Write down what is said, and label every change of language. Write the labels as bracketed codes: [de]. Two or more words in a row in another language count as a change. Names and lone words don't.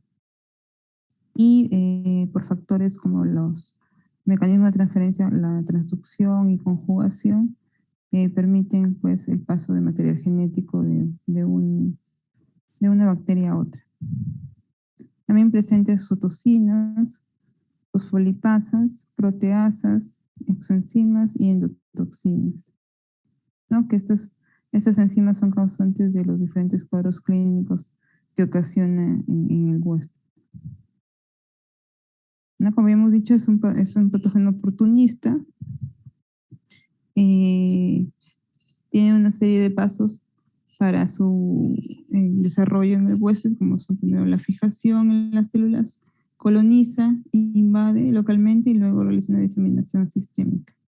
[es] Y por factores como los mecanismos de transferencia, la transducción y conjugación, permiten pues el paso de material genético de una bacteria a otra. También presentes citocinas, fosfolipasas, proteasas, exoenzimas y endotoxinas, ¿no? Que estas enzimas son causantes de los diferentes cuadros clínicos que ocasiona en el huésped. ¿No? Como habíamos dicho, es un patógeno oportunista. Tiene una serie de pasos para su desarrollo en el huésped, como son primero la fijación en las células, coloniza, invade localmente y luego realiza una diseminación sistémica.